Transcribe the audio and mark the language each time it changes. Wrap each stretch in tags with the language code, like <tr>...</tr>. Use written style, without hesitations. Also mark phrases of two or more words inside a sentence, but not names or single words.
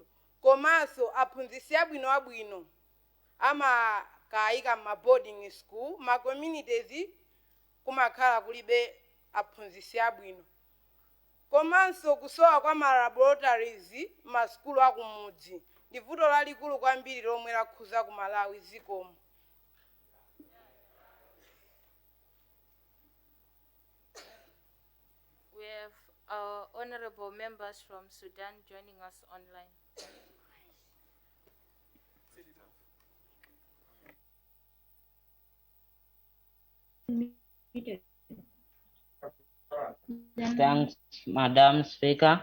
<ny>Komanso aphunzitsi abwino amakayika ma</ny> <en>boarding school,</en> <ny>ma communities kumakhala kulibe aphunzitsi abwino. Komanso kusowa kwa ma laboratories maskulu akumudzi. Ndi vuto lalikulu kwambiri lomwe lakhuza ku Malawi zikomo.</ny> <en>We have our honorable members from Sudan joining us online. Thanks, Madam Speaker.</en>